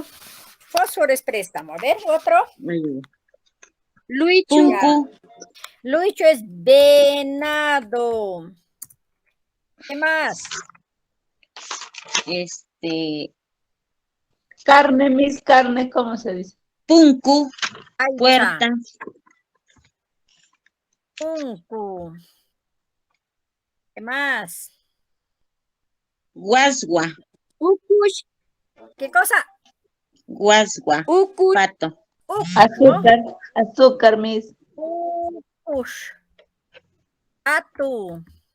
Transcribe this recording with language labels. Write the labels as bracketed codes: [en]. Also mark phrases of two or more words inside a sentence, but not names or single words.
[es] Fósforo es préstamo. A ver, otro. [qu] Luichu, Punku, [es] Lucho es venado. ¿Qué más? Carne, mis carne, ¿cómo se dice? [qu] punku, Aicha, [es] puerta. [qu] punku. [es] ¿Qué más? [qu] Guasgua, Ukush, [es] ¿Qué cosa? [qu] guasgua, Ukush, [es] pato. [qu] Uk, [es] Azúcar. Azúcar, mis. [qu] ¿no? Ukush. Atu.